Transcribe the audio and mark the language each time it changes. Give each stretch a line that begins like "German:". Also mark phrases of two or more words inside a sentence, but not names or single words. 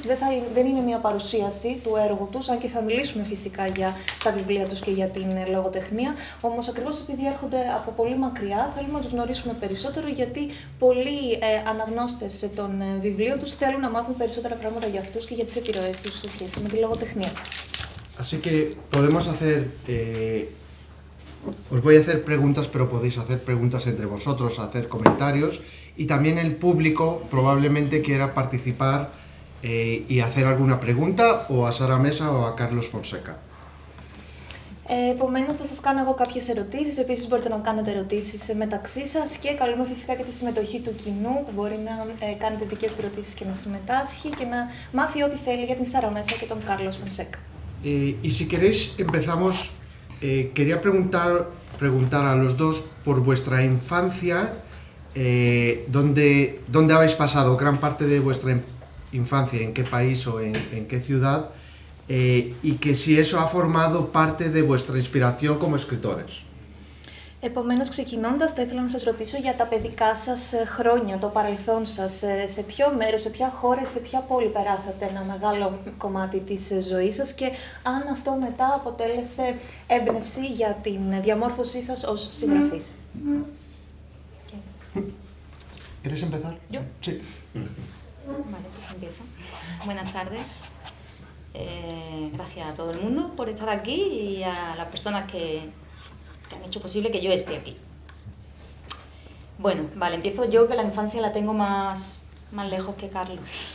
Greek: Δεν είναι μια παρουσίαση του έργου τους, αν και θα μιλήσουμε φυσικά για τα βιβλία τους και για την λογοτεχνία. Όμως ακριβώς επειδή έρχονται από πολύ μακριά, θέλουμε να τους γνωρίσουμε περισσότερο, γιατί πολλοί αναγνώστες των βιβλίων τους θέλουν να μάθουν περισσότερα πράγματα για αυτούς και για τις επιρροές τους σε σχέση με τη λογοτεχνία.
Spanish: Así que podemos hacer... Os voy a hacer preguntas, pero podéis hacer preguntas entre vosotros, hacer comentarios, y también el público probablemente quiera participar y hacer alguna pregunta o a Sara Mesa o a Carlos Fonseca.
Greek: Επομένως, θα σας κάνω εγώ κάποιες ερωτήσεις. Επίσης, μπορείτε να κάνετε ερωτήσεις μεταξύ σας και καλούμε φυσικά και τη συμμετοχή του κοινού, που μπορεί να κάνει τις δικές του ερωτήσεις και να συμμετάσχει και να μάθει ό,τι θέλει για την Σάρα Μέσα και τον Κάρλος Φονσέκα.
Spanish: Y si queréis, empezamos. Quería preguntar a los dos por vuestra infancia, ¿dónde habéis pasado gran parte de vuestra infancia, en qué país o en qué ciudad, y que si eso ha formado parte de vuestra inspiración como escritores.
Greek: Επομένως, ξεκινώντας, θα ήθελα να σας ρωτήσω για τα παιδικά σας χρόνια, το παρελθόν σας. Σε ποιο μέρος, σε ποια χώρα, σε ποια πόλη περάσατε ένα μεγάλο κομμάτι της ζωής σας και αν αυτό μετά αποτέλεσε έμπνευση για την διαμόρφωσή σας ως συγγραφής.
Spanish: ¿Quieres empezar? ¿Yo? Sí. Vale, pues empiezo. Buenas tardes. Gracias a todo el mundo por estar aquí y a las personas que han hecho posible que yo esté aquí. Bueno, vale, empiezo yo, que la infancia la tengo más lejos que Carlos.